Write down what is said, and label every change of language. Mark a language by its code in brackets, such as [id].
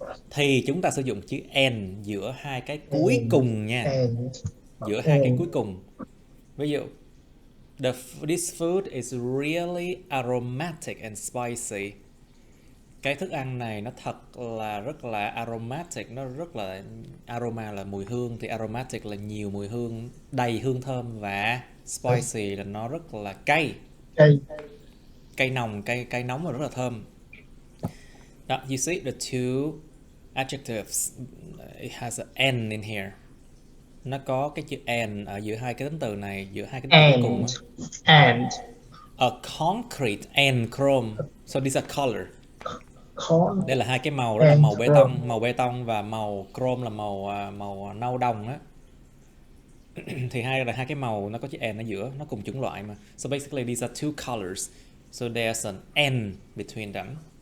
[vi] Thì chúng ta sử dụng chữ and giữa hai cái cuối cùng nha. Giữa hai cái cuối cùng. Ví dụ [en] this food is really aromatic and spicy. [vi] Cái thức ăn này nó thật là rất là aromatic, nó rất là aroma là mùi hương, thì aromatic là nhiều mùi hương, đầy hương thơm, và spicy là nó rất là cay. Cay nồng và rất là thơm. [en] Now, you see the two adjectives, it has an and in here. [vi] Nó có cái chữ and ở giữa hai cái tính từ này, giữa hai cái tính từ cuối cùng. [en] And. A concrete and chrome. So these are color. [vi] Đây là hai cái màu, đó là màu bê tông và màu chrome là màu nâu đồng á. Thì hai cái màu nó có chữ and ở giữa, nó cùng chủng loại mà. [en] So basically these are two colors. So there's an and between them.